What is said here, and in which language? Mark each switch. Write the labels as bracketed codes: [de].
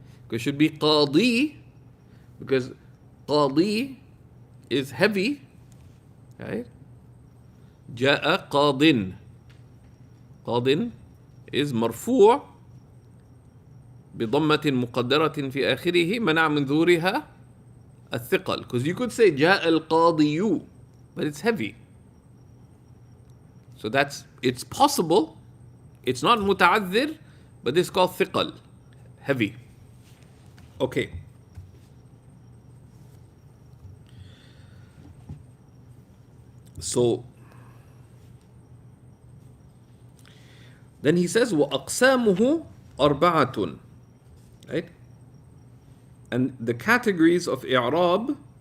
[en] It should be qadi, because qadi is heavy, right? [ar] جاء قاضٍ. قاضٍ is مرفوع بضمة مقدرة في آخره منع من ظهورها الثقل, [en] because you could say [ar] جاء القاضي, [en] but it's heavy. So it's possible, it's not متعذر, but it's called ثقل, heavy. Okay. So then he says [ar] وأقسامه أربعة, [en] right? And the categories of i'rab